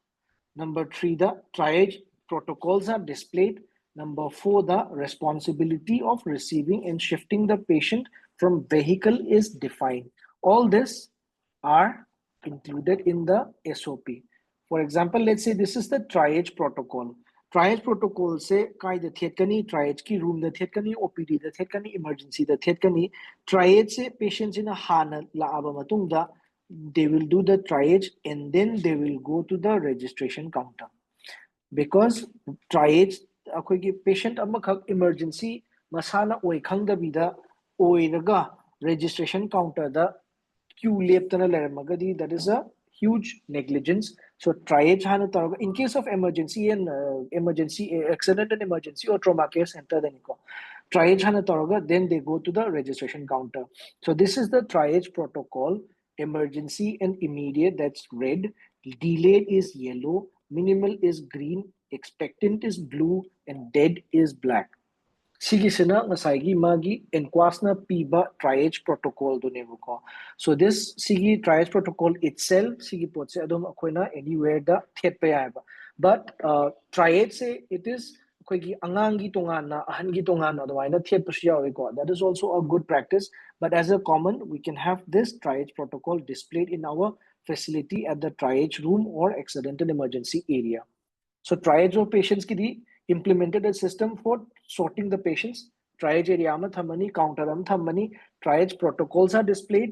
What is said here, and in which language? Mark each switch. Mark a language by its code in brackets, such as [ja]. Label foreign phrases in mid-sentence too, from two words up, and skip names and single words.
[en] Number three, the triage protocols are displayed. Number four, the responsibility of receiving and shifting the patient from vehicle is defined. All this are included in the SOP. For example, let's say this is the triage protocol. Triage protocol [mni] se kai the thetkani triage ki room the thetkani OPD the thetkani emergency the thetkani triage se patients in a hana la aba matungda [en] they will do the triage and then they will go to the registration counter. [mni] Because triage akoigi patient amakhak emergency masana oi khangdabida oiraga [en] registration counter [mni] da queue leptana leramagadi, [en] that is a huge negligence. So triage [mni] hana taraga [en] in case of emergency and emergency accident and emergency or trauma care center then triage [mni] hana taraga, [en] then they go to the registration counter. So this is the triage protocol. Emergency and immediate, that's red. Delayed is yellow. Minimal is green. Expectant is blue. And dead is black. [mni] Sigisina ngasai magi NQAS na piba triage protocol do nebuko. [en] So this [mni] sigi [en] triage protocol itself [mni] sigi potse adom akoina anywhere da thet pa. [en] But triage say it is [mni] akoigi angangi tongana ahangi tongana adwaina thet pa. [en] That is also a good practice. But as a common, we can have this triage protocol displayed in our facility at the triage room or accidental emergency area. So triage of patients ki di implemented a system for sorting the patients. Triage area [mni] ma thamani, [en] counter [mni] am thamani. [en] Triage protocols are displayed.